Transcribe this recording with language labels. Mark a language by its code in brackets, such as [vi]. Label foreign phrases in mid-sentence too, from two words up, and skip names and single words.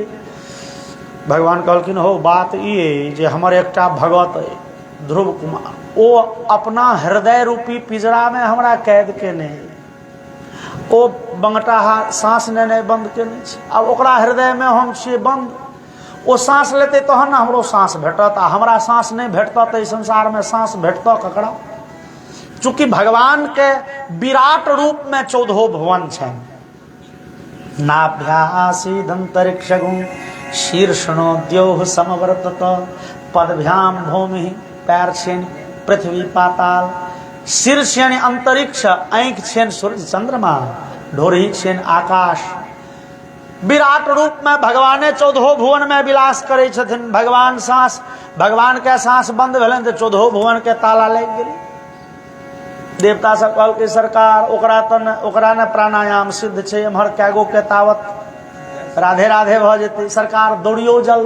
[mai] भगवान कहलखिन हो बात ये जे हमर एकटा भगत है ध्रुव कुमार, ओ अपना हृदय रूपी पिजरा में हमरा कैद केने, ओ बंगटाहा सांस लेने बंद केने छै। अब ओकरा हृदय में हम छियै बंद, ओ सांस लेते तहन ना हमरो सांस भेटत, आ हमरा सांस नहीं भेटत तो संसार में सांस भेटत ककरा। चूंकि भगवान के विराट रूप में 14 भुवन छै। [sa] नाभ्यासीदंतरिक्ष गुण शीर्षणो द्योह समवर्तत, पदभ्याम भूमि [mai] पैर छेन पृथ्वी पाताल। शीर्ष यानी अंतरिक्ष, आंख छेन सूर्य चंद्रमा, ढोरी छेन आकाश। विराट रूप में भगवाने 14 भुवन में विलास करे छथिन। भगवान सांस, भगवान के सांस बंद भेलन तो 14 भुवन के ताला लग गेलै। देवता सब कहल के सरकार ओकरा ने प्राणायाम सिद्ध छै, एम्हर कैगो के तावत राधे राधे भ जेते, सरकार दौड़ियो जल्दी।